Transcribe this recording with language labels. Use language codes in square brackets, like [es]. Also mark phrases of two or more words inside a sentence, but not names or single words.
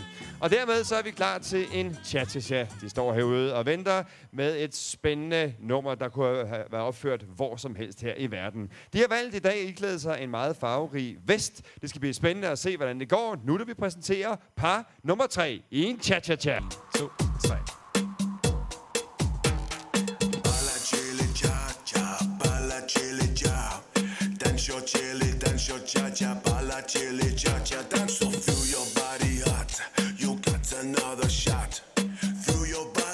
[da] Og dermed så er vi klar til en cha-cha-cha. De står herude og venter med et spændende nummer, der kunne have været opført hvor som helst her i verden. De har valgt i dag at iklæde sig en meget farverig vest. Det skal blive spændende at se, hvordan det går. Nu vil vi præsentere par nummer 3 i en cha-cha-cha. 2, 3. [en] Dance your cha-cha, bala, chili, cha-cha. Dance so feel your body hot. You got another shot. Feel your